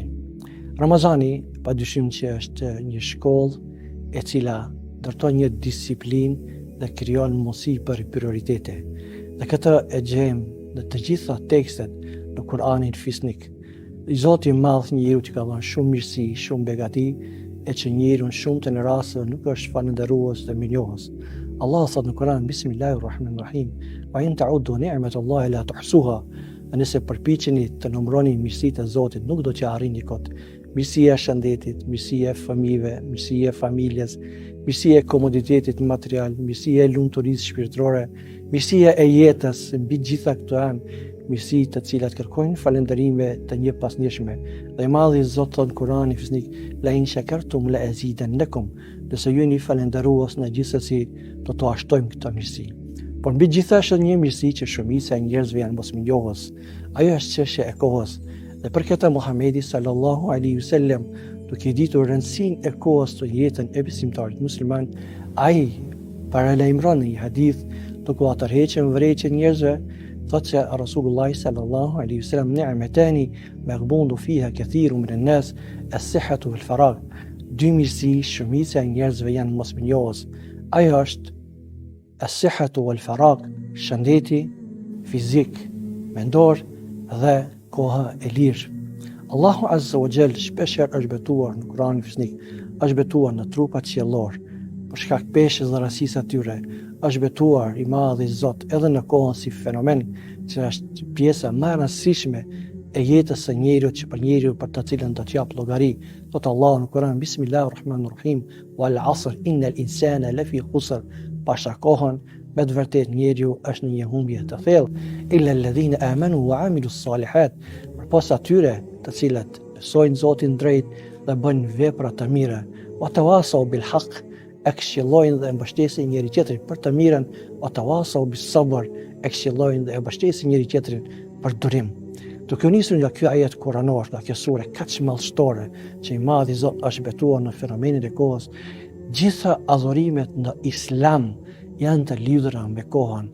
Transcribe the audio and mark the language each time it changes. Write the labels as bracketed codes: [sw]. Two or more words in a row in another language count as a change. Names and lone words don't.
[sq] Ramazani, padyshim që është një shkollë e cila ndërton një disiplinë dhe krijon mundësi për prioritete. Dhe këtë e gjejmë në të gjitha tekstet në Kur'anin fisnik. Zoti i Madh njeriu që ka dhënë shumë mirësi, shumë begati, e që njeriu shumë të në raste nuk është falëndërues dhe mirënjohës. Allah thot në Kur'an, Bismillahirrahmanirrahim, [ar] وإن تعدوا نعمة الله لا تحصوها. [sq] Nëse përpiqeni të numëroni mirësitë e Zotit, nuk do t'ja arrini kot. Mirësia e shëndetit, mirësia e fëmijëve, mirësia e familjes, mirësia e komoditetit material, mirësia e lumturisë shpirtërore, mirësia e jetës, mbi gjitha këto janë mirësi të cilat kërkojnë falënderime të njëpasnjëshme. Dhe i Madhi Zot thot në Kur'anin fisnik, [ar] لئن شكرتم لأزيدنكم. [sq] Nëse ju jeni falëndërues në gjithsesi, do t'u ashtojmë këtë mirësi. Por mbi gjitha është një mirësi që shumica e njerëzve janë mosmirënjohës. Ajo është çështja e kohës. Dhe për këtë Muhamedi [ar] صلى الله عليه وسلم, [sq] duke ditur rëndësinë e kohës në jetën e besimtarit musliman, ai paralajmëron një hadith duke u tërhequr vërejtje njerëzve, thotë që [ar] رسول الله صلى الله عليه وسلم نعمتان مغبون فيهما كثير من الناس الصحة والفراغ. [sq] Dy mirësi shumica e njerëzve janë mosmirënjohës. Ajo është [ar] الصحة والفراغ, [sq] shëndeti fizik, mendor dhe koha e lirë. [ar] الله عز وجل [sq] shpeshherë është betuar në Kur'anin fisnik, është betuar në trupat qiellor, për shkak peshës dhe rastësisë atyre, është betuar i Madhi Zot edhe në kohën si fenomen që është pjesa më e rëndësishme e jetës së njeriut, që për njeriu për të cilën do të jap llogari. Thot Allahu në Kur'an, Bismillahirrahmanirrahim, [ar] والعصر إن الإنسان لفي خسر. [sq] Pasha kohën, me të vërtet njeriu është në një humbje të thellë, [ar] إلا الذين آمنوا وعملوا الصالحات. [sq] Përpos atyre të cilët besojnë Zotin drejt dhe bëjnë vepra të mira, [ar] وتواصوا بالحق, [sq] e këshillojnë dhe e mbështesin njëri tjetrin për të mirën, [ar] وتواصوا بالصبر, [sq] e këshillojnë dhe e mbështesin njëri tjetrin për durim. Duke nisur nga ky ajet kuranor, nga kjo sure kaq madhështore, që i Madhi Zot është betuar në fenomenin e kohës, gjitha adhurimet në Islam janë të lidhura me kohën.